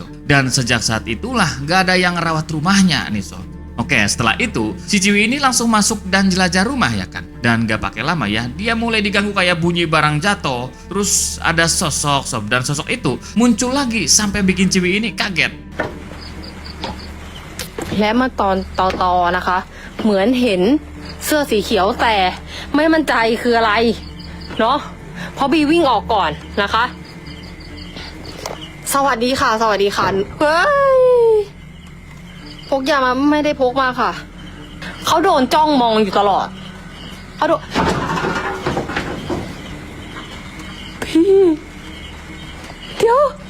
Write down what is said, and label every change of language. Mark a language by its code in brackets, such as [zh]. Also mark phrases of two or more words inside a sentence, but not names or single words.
[id] Dan sejak saat itulah nggak ada yang ngerawat rumahnya nih Sob. Oke, setelah itu si Ciwi ini langsung masuk dan jelajah rumah ya kan. Dan nggak pakai lama ya, dia mulai diganggu kayak bunyi barang jatuh. Terus ada sosok Sob, dan sosok itu muncul lagi sampai bikin Ciwi ini kaget. [th] และเมื่อตอนต่อนะคะ เหมือนเห็นเสื้อสีเขียวแต่ไม่มั่นใจคืออะไรเนาะเพราะบีวิ่งออกก่อนนะคะ สวัสดีค่ะสวัสดีค่ะเฮ้ยพกยามาไม่ได้พกมาค่ะเขาโดนจ้องมองอยู่ตลอดเขาโดนพี่เดี๋ยว